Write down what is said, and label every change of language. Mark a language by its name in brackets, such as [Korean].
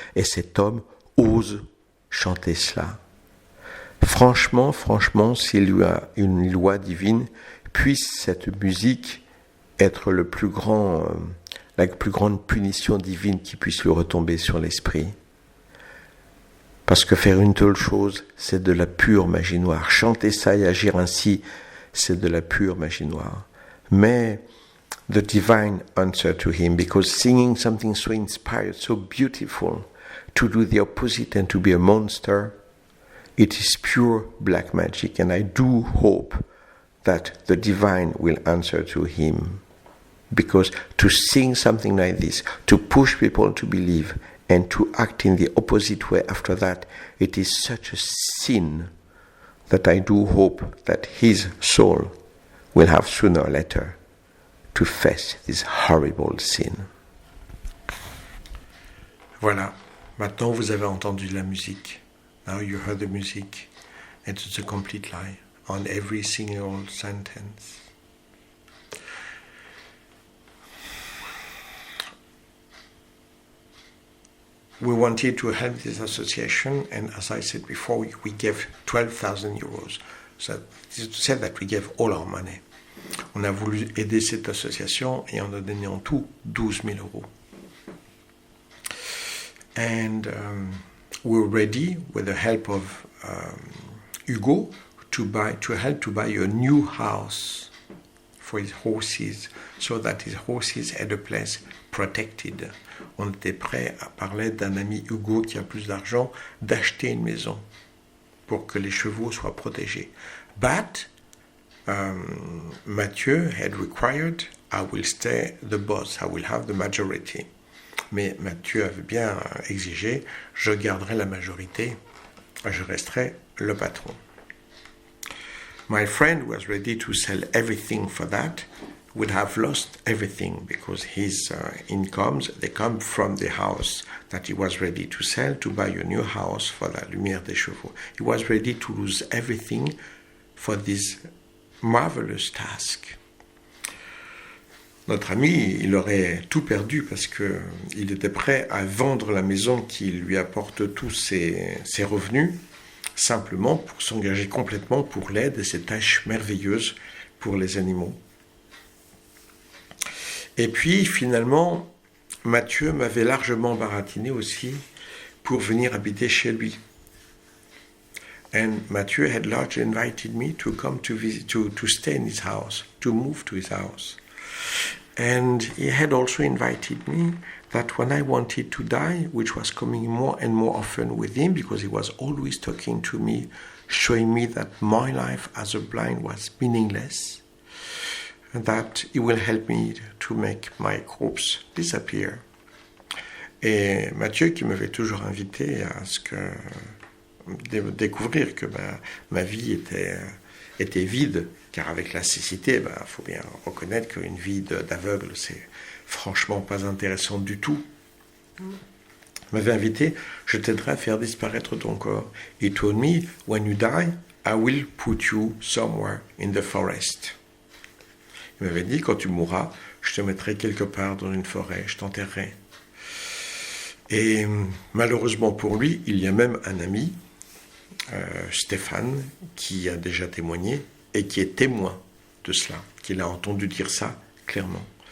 [French] Et cet homme ose chanter cela. Franchement, s'il y a une loi divine, puisse cette musique être la plus grande punition divine qui puisse lui retomber sur l'esprit. Parce que faire une telle chose, c'est de la pure magie noire. Chanter ça et agir ainsi, c'est de la pure magie noire. [English] Mais the divine answer to him, because singing something so inspired, so beautiful, to do the opposite and to be a monster, it is pure black magic. And I do hope that the divine will answer to him. Because to sing something like this, to push people to believe, and to act in the opposite way after that, it is such a sin that I do hope that his soul will have sooner or later to face this horrible sin. [French] Voilà, maintenant vous avez entendu la musique. [English] Now you heard the music. It's a complete lie on every single sentence. We wanted to help this association, and as I said before, we gave 12,000 euros. So this is to say that we gave all our money. [French] On a voulu aider cette association et on a donné en tout 12 000 euros. [English] And we're ready, with the help of Hugo, to help to buy a new house for his horses, so that his horses had a place protected. [French] On était prêt à parler d'un ami Hugo qui a plus d'argent, d'acheter une maison pour que les chevaux soient protégés. [English] But Mathieu had required I will stay the boss, I will have the majority. [French] Mais Mathieu avait bien exigé, je garderai la majorité, je resterai le patron. [English] My friend was ready to sell everything for that, would have lost everything because his incomes, they come from the house that he was ready to sell to buy a new house for la Lumière des Chevaux. He was ready to lose everything for this marvelous task. [French] Notre ami, il aurait tout perdu parce qu'il était prêt à vendre la maison qui lui apporte tous ses revenus, simplement pour s'engager complètement pour l'aide et ces tâches merveilleuses pour les animaux. Et puis, finalement, Mathieu m'avait largement baratiné aussi pour venir habiter chez lui. [English] And Mathieu had largely invited me to come to visit, to stay in his house, to move to his house. And he had also invited me that when I wanted to die, which was coming more and more often with him because he was always talking to me, showing me that my life as a blind was meaningless, and that he will help me to make my corpse disappear. [French] Et Mathieu qui m'avait toujours invité à ce que découvrir que ma vie était vide, car avec la cécité, faut bien reconnaître qu'une vie d'aveugle, c'est franchement pas intéressant du tout. Il m'avait invité, je t'aiderai à faire disparaître ton corps. [English] He told me, when you die, I will put you somewhere in the forest. [French] Il m'avait dit, quand tu mourras, je te mettrai quelque part dans une forêt, je t'enterrerai. Et malheureusement pour lui, il y a même un ami, Stéphane, qui a déjà témoigné et qui est témoin de cela, qu'il a entendu dire ça clairement.